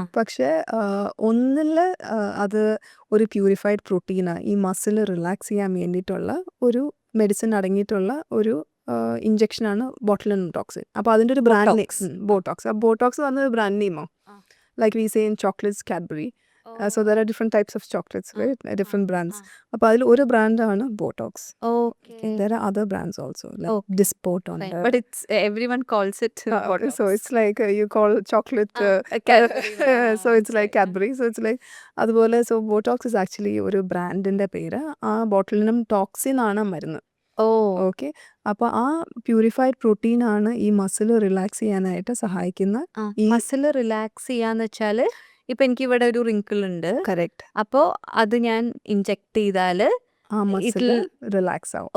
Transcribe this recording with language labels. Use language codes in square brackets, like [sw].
[ml] പക്ഷേ ഒന്നിൽ അത് ഒരു പ്യൂരിഫൈഡ് പ്രോട്ടീനാണ്, ഈ മസിൽ റിലാക്സ് ചെയ്യാൻ വേണ്ടിയിട്ടുള്ള ഒരു മെഡിസിൻ അടങ്ങിയിട്ടുള്ള ഒരു ഇഞ്ചക്ഷനാണ് ബോട്ടുലിനം ടോക്സിൻ. അപ്പോൾ അതിൻ്റെ ഒരു ബ്രാൻഡ് [en] Botox. [ml] Name Botox. ആ ബോട്ടോക്സ് പറഞ്ഞ ഒരു brand നെയിമോ [en] like we say in chocolates [ml] Cadbury. [en] So there are different types of chocolates, right? Different brands. [ml] അപ്പോൾ അതിൽ ഒരു ബ്രാൻഡാണ് Botox. [en] Okay. There are other brands also like Okay. Dysport on Fine. But it's everyone calls it Botox. so it's like you call chocolate Cadbury. so it's like Cadbury. So it's like അതുപോലെ so Botox is actually [ml] ഒരു ബ്രാൻഡിൻ്റെ പേര്. ആ botulinum toxin ആണ് മരുന്ന്. Oh. [en] Okay. [ml] അപ്പോൾ ആ purified പ്രോട്ടീനാണ് ഈ മസിൽ റിലാക്സ് ചെയ്യാനായിട്ട് സഹായിക്കുന്ന ഈ മസിൽ റിലാക്സ് ചെയ്യാന്ന് വെച്ചാല് ഇപ്പൊ എനിക്ക് ഇവിടെ ഒരു റിങ്കിൾ ഉണ്ട്. കറക്റ്റ്. അപ്പോ അത് ഞാൻ ഇൻജെക്ട് ചെയ്താല് ആ മസിൽ റിലാക്സ് ആവും.